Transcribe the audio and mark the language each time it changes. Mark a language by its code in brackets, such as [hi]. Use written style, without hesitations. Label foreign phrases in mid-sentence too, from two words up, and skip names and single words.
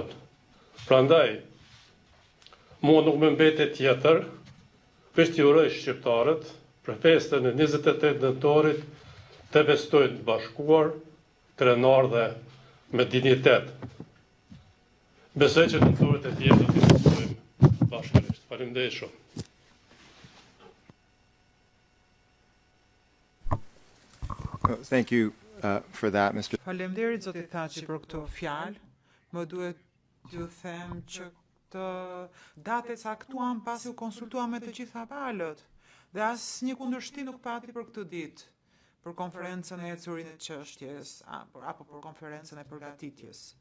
[sq] Prandaj, mua nuk më mbetet tjetër, veç t'i uroj shqiptarët për festën e 28 nëntorit të festojnë bashkuar, krenar dhe me dinjitet. Besoj që nëntorit e tjerë do t'i festojmë bashkërisht. Faleminderit shumë. [en] Thank you for that, Mr. [sq] Faleminderit zoti Thaçi për këtë fjalë. Më duhet t'ju them që këtë datë e caktuam pasi u konsultuam me të gjitha palët dhe asnjë kundërshtim nuk pati për këtë ditë, për konferencën e ecurit të çështjes apo për konferencën e përgatitjes.